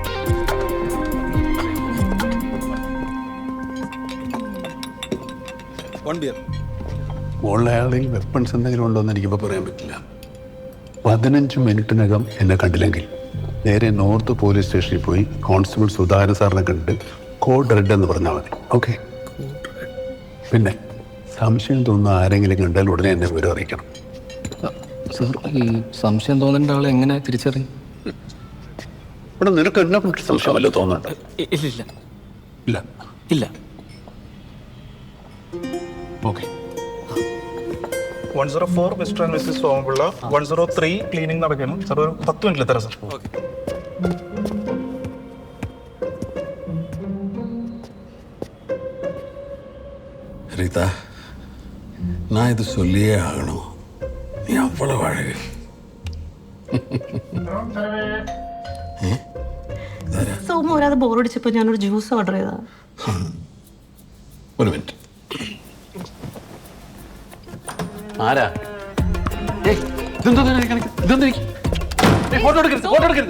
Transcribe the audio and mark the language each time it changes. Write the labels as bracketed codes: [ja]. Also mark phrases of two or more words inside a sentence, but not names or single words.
[en] One beer. [ml] മുകളിൽ അയാളുടെ വെപ്പൺസ് എന്തെങ്കിലും ഉണ്ടോ എന്ന് എനിക്കിപ്പോൾ പറയാൻ പറ്റില്ല. 15 മിനിറ്റിനകം എന്നെ കണ്ടില്ലെങ്കിൽ നേരെ നോർത്ത് പോലീസ് സ്റ്റേഷനിൽ പോയി കോൺസ്റ്റബിൾ സുധാകരൻ സാറിനെ കണ്ടിട്ട് [en] code red [ml] എന്ന് പറഞ്ഞാൽ മതി. ഓക്കെ? പിന്നെ സംശയം തോന്നുന്ന ആരെങ്കിലും കണ്ടാൽ ഉടനെ എന്നെ വിവരം അറിയിക്കണം. സാർ, ഈ സംശയം തോന്നേണ്ട ആളെ എങ്ങനെ തിരിച്ചറിയും? ഇവിടെ നിനക്ക് എന്നെ കുറിച്ച് സംശയമല്ലോ തോന്നുന്നുണ്ട്? ഇല്ല. ഓക്കെ. 104 [en] Mr and Mrs [ml] സോമപിള്ള. 103 ക്ലീനിങ് നടക്കുന്നു. സാർ, ഒരു 10 മിനിറ്റിൽ തരാം സാർ. [ta] ரீதா, நான் இது சொல்லியே ஆகணும். நீ அவ்வளவு அழகு. [ml] സോമ ഒരാതെ ബോറടിച്ചപ്പോൾ ഞാനൊരു [en] juice order [ml] ചെയ്താ. ഒരു മിനിറ്റ്. ആരാ? ഫോട്ടോ എടുക്കരുത്.